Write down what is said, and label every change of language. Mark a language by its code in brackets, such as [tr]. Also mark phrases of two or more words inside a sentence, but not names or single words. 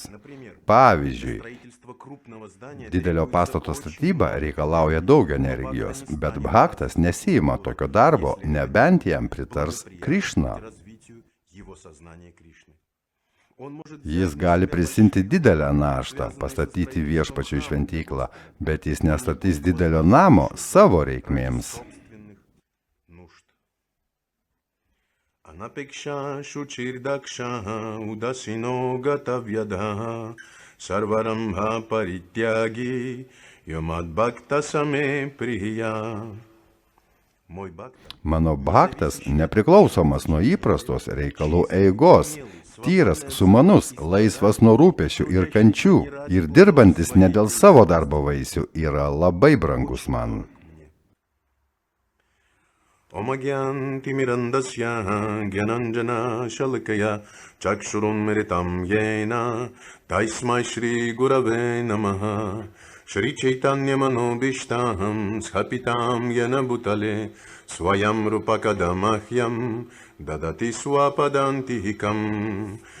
[lt] Pavyzdžiui, didelio pastato statyba reikalauja daug energijos, bet bhaktas nesiima tokio darbo, nebent jam pritars Krišna. Jis gali prisimti didelę naštą, pastatyti viešpačiui šventyklą, bet jis nestatys didelio namo savo reikmėms. [sa] अनपेक्षः शुचिर्दक्ष उदासीनो गतव्यथः सर्वारम्भपरित्यागी यो मद्भक्तः स मे प्रियः. [lt] Mano bhaktas nepriklausomas nuo įprastos reikalų eigos, tyras, sumanus, laisvas nuo rūpesčių ir kančių ir dirbantis ne dėl savo darbo vaisių yra labai brangus man. [sa] ॐ अज्ञानतिमिरान्धस्य ज्ञानाञ्जनशलाकया चक्षुरुन्मीलितं येन तस्मै श्रीगुरवे नमः श्रीचैतन्यमनोऽभीष्टं स्थापितं येन भूतले स्वयं रूपः कदा मह्यं ददाति स्वपदान्तिकम्